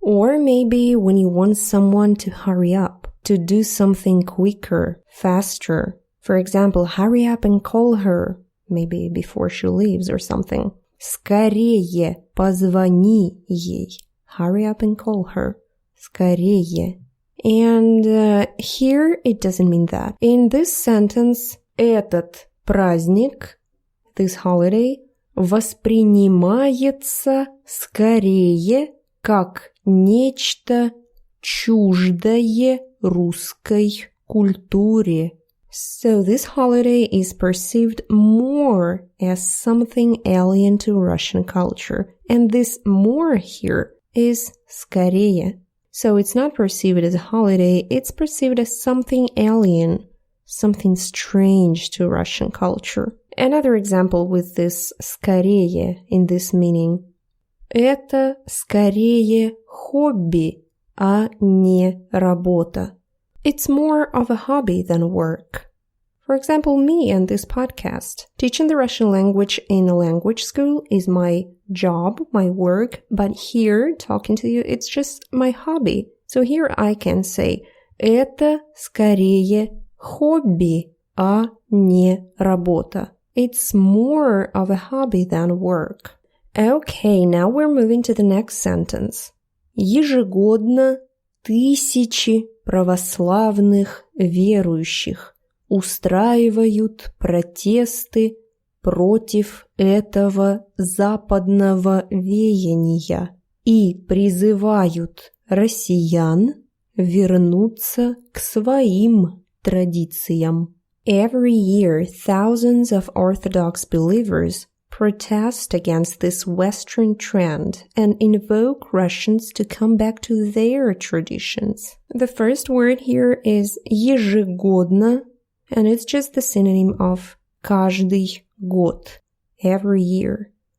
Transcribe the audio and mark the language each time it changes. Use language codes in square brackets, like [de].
[en] Or maybe when you want someone to hurry up, to do something quicker, faster. For example, hurry up and call her, maybe before she leaves or something. [ru] Скорее позвони ей. [en] Hurry up and call her. Скорее. And here it doesn't mean that. In this sentence, [ru] этот праздник, [en] this holiday, [ru] воспринимается скорее как нечто чуждое русской культуре. [en] So this holiday is perceived more as something alien to Russian culture. And this more here is скорее. So it's not perceived as a holiday, it's perceived as something alien, something strange to Russian culture. Another example with this скорее in this meaning. [ru] Это скорее хобби, а не работа. [en] It's more of a hobby than work. For example, me and this podcast. Teaching the Russian language in a language school is my job, my work, but here, talking to you, it's just my hobby. So here I can say, [ru] это скорее хобби, а не работа. [en] It's more of a hobby than work. Okay, now we're moving to the next sentence. [ru] Ежегодно тысячи православных верующих устраивают протесты против этого западного веяния и призывают россиян вернуться к своим традициям. [en] Every year, thousands of Orthodox believers protest against this Western trend and invoke Russians to come back to their traditions. The first word here is ежегодно, and it's just the synonym of каждый год, every year.